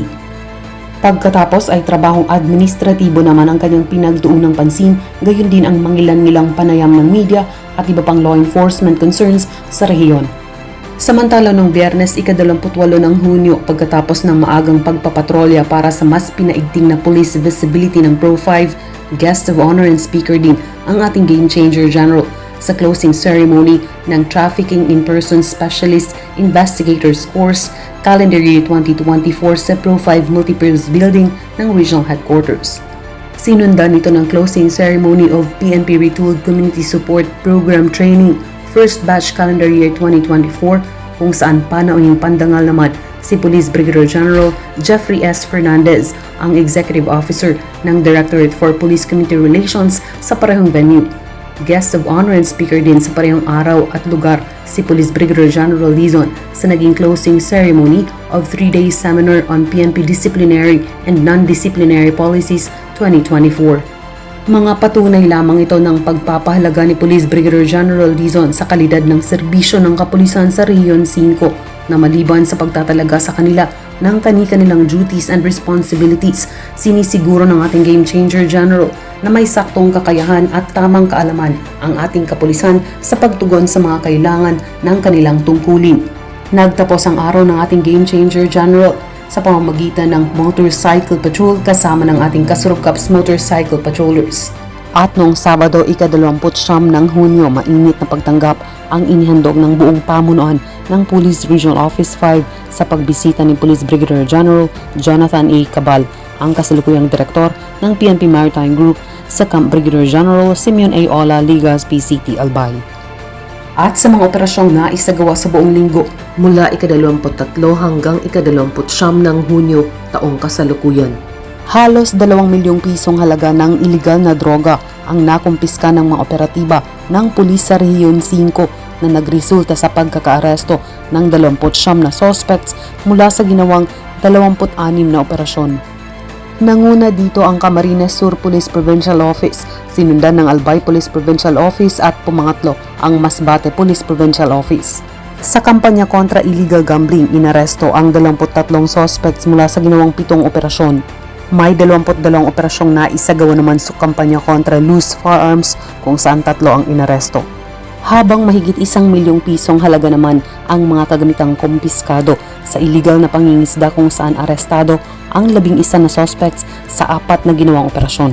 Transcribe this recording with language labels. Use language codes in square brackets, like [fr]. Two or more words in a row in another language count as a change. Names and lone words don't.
[tl] Pagkatapos ay trabahong administratibo naman ang kanyang pinagtuunang pansin, gayon din ang mangilan-ngilang panayam ng media at iba pang [en] law enforcement concerns [tl] sa rehiyon. Samantala noong Biyernes, ika-28 ng Hunyo, pagkatapos ng maagang pagpapatrolya para sa mas pinaigting na [en] police visibility [tl] ng Pro 5, [en] guest of honor and speaker [tl] din ang ating Game Changer General sa [en] closing ceremony [tl] ng Trafficking in Persons Specialist Investigators Course Calendar Year 2024 sa Pro 5 Multipurpose Building ng Regional Headquarters. Sinundan ito ng [en] closing ceremony [tl] of PNP Retooled Community Support Program Training First Batch Calendar Year 2024 kung saan panauhing pandangal naman si Police Brigadier General Jeffrey S. Fernandez, ang Executive Officer ng Directorate for Police Community Relations sa parehong venue. [en] Guest of honor and speaker [tl] din sa parehong araw at lugar si Police Brigadier General Dizon sa naging [en] closing ceremony of 3-day seminar on PNP Disciplinary and Non-Disciplinary Policies 2024. [tl] Mga patunay lamang ito ng pagpapahalaga ni Police Brigadier General Dizon sa kalidad ng serbisyo ng kapulisan sa Rehiyon 5 na maliban sa pagtatalaga sa kanila ng kani-kanilang [en] duties and responsibilities, [tl] sinisiguro ng ating Game Changer General na may saktong kakayahan at tamang kaalaman ang ating kapulisan sa pagtugon sa mga kailangan ng kanilang tungkulin. Nagtapos ang araw ng ating Game Changer General sa pamamagitan ng [en] motorcycle patrol [tl] kasama ng ating Kasurugkaps Motorcycle Patrollers. At noong Sabado, ika-29 ng Hunyo, mainit na pagtanggap ang inihandog ng buong pamunuan ng Police Regional Office 5 sa pagbisita ni Police Brigadier General Jonathan A. Cabal, ang kasalukuyang direktor ng PNP Maritime Group sa Camp Brigadier General Simeon A. Ola, Ligas, PCT, Albay. At sa mga operasyong naisagawa sa buong linggo mula ika-23 hanggang ika-29 ng Hunyo taong kasalukuyan. Halos 2 milyong pisong halaga ng iligal na droga ang nakumpiska ng mga operatiba ng pulis sa Rehiyon 5 na nagresulta sa pagkakaaresto ng 29 na suspects mula sa ginawang 26 na operasyon. Nanguna dito ang Camarines Sur Police Provincial Office, sinundan ng Albay Police Provincial Office at pumangatlo ang Masbate Police Provincial Office. Sa kampanya kontra [en] illegal gambling, [tl] inaresto ang 23 suspects mula sa ginawang 7 operasyon. May 22 operasyong naisagawa naman sa kampanya kontra [en] loose firearms [tl] kung saan 3 ang inaresto. Habang mahigit 1 milyong pisong halaga naman ang mga kagamitang kumpiskado sa illegal na pangingisda kung saan arestado ang 11 na suspects sa 4 na ginawang operasyon.